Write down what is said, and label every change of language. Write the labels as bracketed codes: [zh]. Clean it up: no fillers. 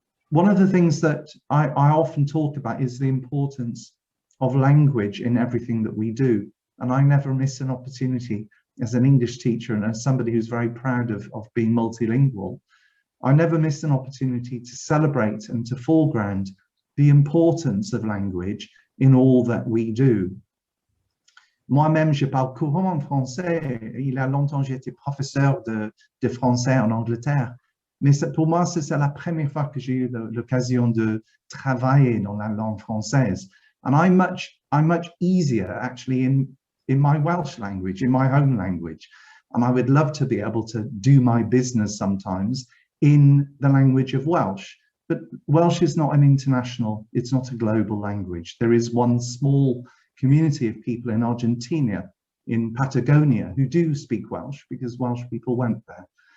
[en] One of the things that I often talk about is the importance of language in everything that we do. And I never miss an opportunity as an English teacher and as somebody who's very proud of being multilingual. I never miss an opportunity to celebrate and to foreground the importance of language in all that we do. [fr] Moi-même, je parle couramment français. Il y a longtemps, j'ai été professeur de français en Angleterre. Mais pour moi, c'est la première fois que j'ai eu l'occasion de travailler dans la langue française. [en] And I'm much easier actually in my Welsh language, in my home language. And I would love to be able to do my business sometimes in the language of Welsh. But Welsh is not an international, it's not a global language. There is one small community of people in Argentina, in Patagonia, who do speak Welsh because Welsh people went there.